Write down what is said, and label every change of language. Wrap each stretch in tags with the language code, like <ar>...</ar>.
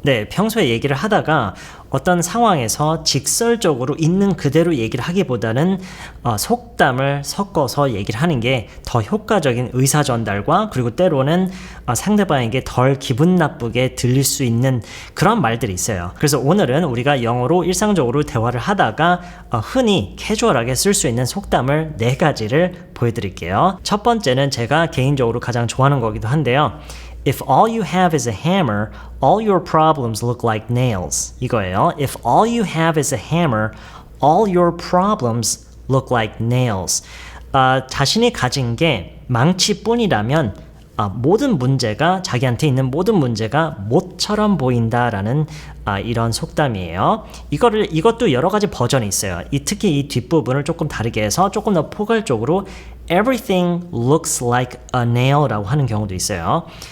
<ko>네, 평소에 얘기를 하다가 어떤 상황에서 직설적으로 있는 그대로 얘기를 하기보다는 속담을 섞어서 얘기를 하는 게 더 효과적인 의사 전달과 그리고 때로는 상대방에게 덜 기분 나쁘게 들릴 수 있는 그런 말들이 있어요. 그래서 오늘은 우리가 영어로 일상적으로 대화를 하다가 흔히 캐주얼하게 쓸 수 있는 속담을 4가지를 보여드릴게요. 첫 번째는 제가 개인적으로 가장 좋아하는 거기도 한데요.</ko> <en>If all you have is a hammer, all your problems look like nails.</en> <ko>이거예요.</ko> <en>If all you have is a hammer, all your problems look like nails.</en> <ko>자신이 가진 게 망치뿐이라면 모든 문제가 자기한테 있는 모든 문제가 못처럼 보인다라는 이런 속담이에요. 이것도 여러 가지 버전이 있어요. 특히 이 뒷부분을 조금 다르게 해서 조금 더 포괄적으로</ko> <en>Everything looks like a nail</en> <ko>라고 하는 경우도 있어요.</ko>